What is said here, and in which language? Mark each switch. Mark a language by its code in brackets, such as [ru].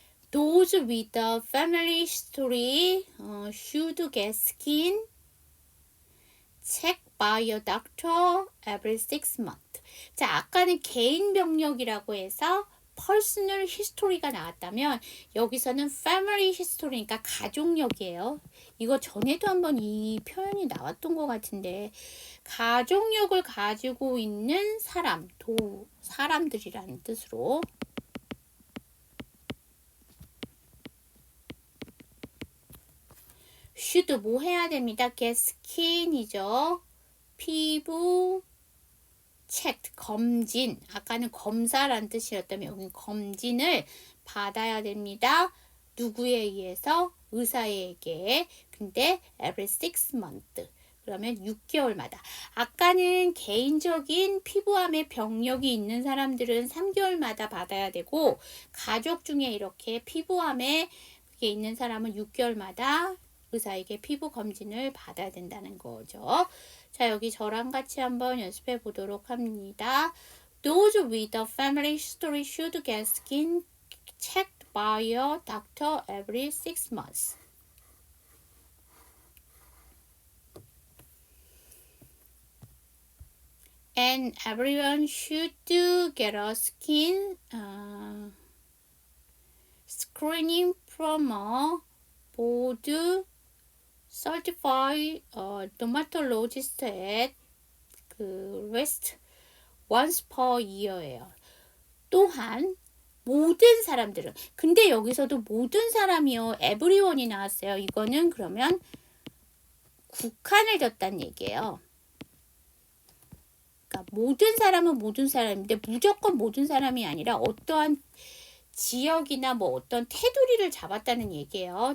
[en] Those with a family history should get skin checked by a doctor every 6 months. [ko] 자, 아까는 개인 병력이라고 해서 personal history가 나왔다면 여기서는 family history니까 가족력이에요. 이거 전에도 한번 이 표현이 나왔던 것 같은데 가족력을 가지고 있는 사람, 사람들이라는 뜻으로 should 뭐 해야 됩니다. get skin이죠. 피부 checked 검진. 아까는 검사란 뜻이었다면 여기는 검진을 받아야 됩니다. 누구에 의해서? 의사에게. [en] 근데 every 6 months. [ko] 그러면 6개월마다. 아까는 개인적인 피부암의 병력이 있는 사람들은 3개월마다 받아야 되고 가족 중에 이렇게 피부암에 그게 있는 사람은 6개월마다 의사에게 피부 검진을 받아야 된다는 거죠. 자, 여기 저랑 같이 한번 연습해 보도록 합니다. [en] Those with a family history should get skin checked by a doctor every 6 months. And everyone should get a skin screening from a board certified dermatologist at least once per year예요. [ko] 또한 모든 사람들은 근데 여기서도 모든 사람이요 everyone이 나왔어요. 이거는 그러면 국한을 뒀다는 얘기예요. 그러니까 모든 사람은 모든 사람인데 무조건 모든 사람이 아니라 어떠한 지역이나 뭐 어떤 테두리를 잡았다는 얘기예요.